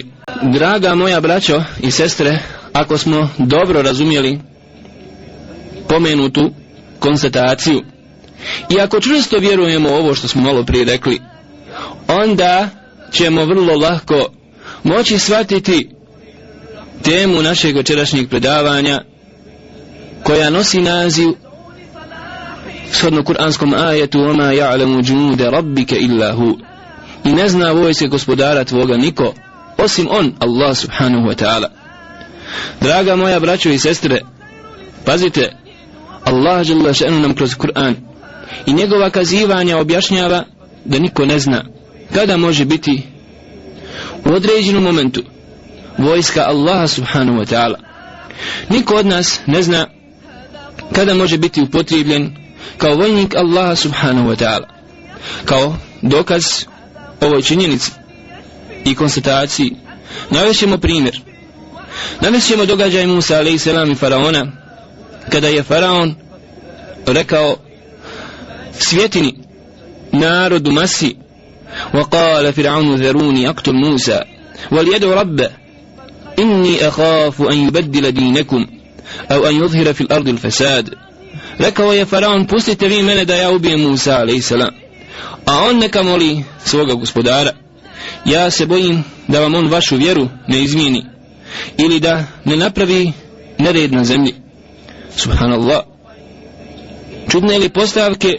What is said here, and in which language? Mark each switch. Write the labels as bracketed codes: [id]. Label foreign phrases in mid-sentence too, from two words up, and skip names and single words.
[bs] Draga moja braćo i sestre, ako smo dobro razumjeli pomenutu konstataciju i ako čvrsto vjerujemo ovo što smo malo prije rekli, onda ćemo vrlo lako moći shvatiti temu našeg večerašnjeg predavanja, koja nosi naziv shodno kuranskom ajetu: [ar] وَمَا يَعْلَمُ جُنُودَ رَبِّكَ إِلَّا هُ. [bs] I ne zna vojske gospodara tvoga niko osim on, [ar] الله سبحانه وتعالى. [bs] Draga moja braćo i sestre, pazite, Allah [ar] جل شأنه [bs] nam kroz Kur'an i njegova kazivanja objašnjava da niko ne zna kada može biti u određenom momentu vojska Allaha [ar] سبحانه وتعالى. [bs] Niko od nas ne zna kada može biti upotrijebljen kao vojnik Allaha [ar] سبحانه وتعالى. [bs] Kao dokaz ovoj činjenici i konstataciji navešćemo primjer. Navešćemo događaj Musa [ar] عليه السلام [bs] i faraona, kada je faraon rekao svjetini, narodu masi: [ar] وَقَالَ فِرْعَوْنُ ذَرُونِي أَقْتُلْ مُوسَى وَلْيَدْعُ رَبَّهُ إِنِّي أَخَافُ أَنْ يُبَدِّلَ دِينَكُمْ أَوْ أَنْ يُظْهِرَ فِي الْأَرْضِ الْفَسَادِ. [bs] Rekao je faraon: pustite vi mene da ja ubijem Musa [ar] عليه السلام, [bs] a on neka moli svoga gospodara. Ja se bojim da vam on vašu vjeru ne izmijeni ili da ne napravi nered na zemlji. Subhanallah. Čudne li postavke?